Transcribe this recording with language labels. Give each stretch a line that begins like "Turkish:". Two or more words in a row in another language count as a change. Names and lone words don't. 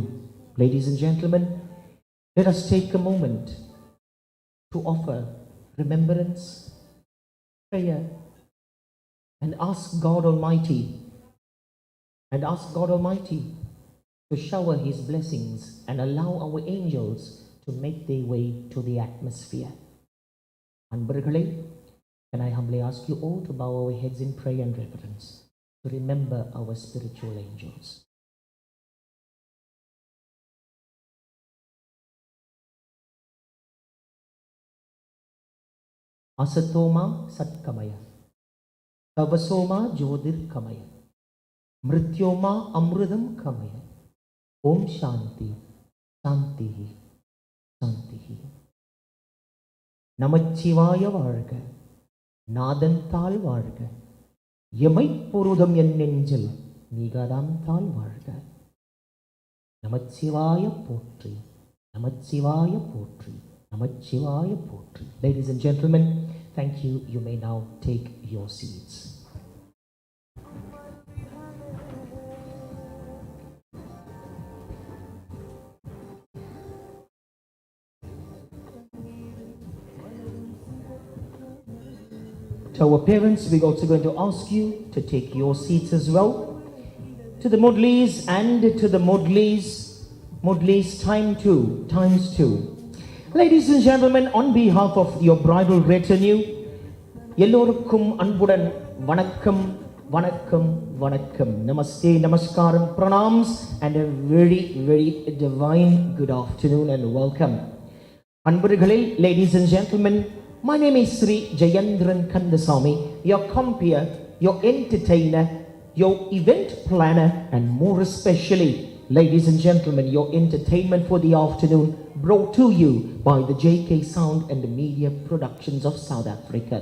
English: Ladies and gentlemen, let us take a moment to offer remembrance, prayer, and ask God Almighty to shower His blessings and allow our angels to make their way to the atmosphere. Anbargalai, can I humbly ask you all to bow our heads in prayer and reverence to remember our spiritual angels.
Sanskrit: असतोमा सद्गमय तमसोमा ज्योतिर् गमय मृत्योर्मा अमृतं गमय ॐ शान्ति शान्तिः शान्तिः.
Tamil: நமச்சிவாய வாழ்க, நாதன்தாள் வாழ்க, எமைப்பொருதம் என் நெஞ்சில் மிகதாந்தாள் வாழ்க. நமச்சிவாய போற்றி, நமச்சிவாய போற்றி, நமச்சிவாய போற்றி.
English: Ladies and gentlemen, thank you. You may now take your seats. To our parents, we're also going to ask you to take your seats as well. To the Modleys and to the Modleys times two. Ladies and gentlemen, on behalf of your bridal retinue,
Tamil: எல்லோருக்கும் அன்புடன் வணக்கம், வணக்கம், வணக்கம்.
Hindi: नमस्ते नमस्कारम्,
English: pranams, and a very, very divine good afternoon and welcome. அன்பர்களே, ladies and gentlemen, my name is Sri Jayendran Kandasamy, your compeer, your entertainer, your event planner, and more especially, ladies and gentlemen, your entertainment for the afternoon brought to you by the JK Sound and Media Productions of South Africa.